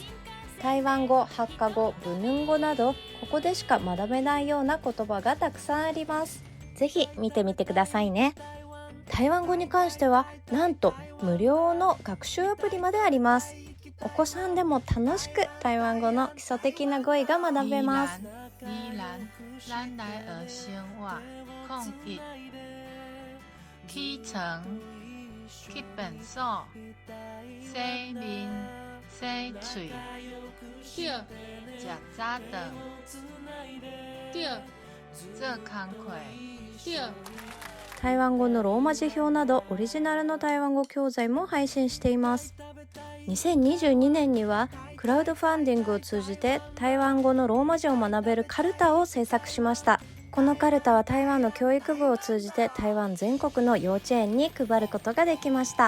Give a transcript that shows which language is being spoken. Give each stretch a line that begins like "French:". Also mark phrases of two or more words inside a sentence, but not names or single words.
Japanese: 台湾語、ハッカ語、ブヌン語などここでしか学べないような言葉がたくさんあります。ぜひ見てみてくださいね。台湾語に関してはなんと無料の学習アプリまであります。お子さんでも楽しく台湾語の基礎的な語彙が学べます。
Min Nan Chinese: 咱来学生活01起床去便所洗面洗嘴对食早顿对做工课对
Japanese: 台湾語のローマ字表などオリジナルの台湾語教材も配信しています。2022年にはクラウドファンディングを通じて台湾語のローマ字を学べるカルタを制作しました。このカルタは台湾の教育部を通じて台湾全国の幼稚園に配ることができました。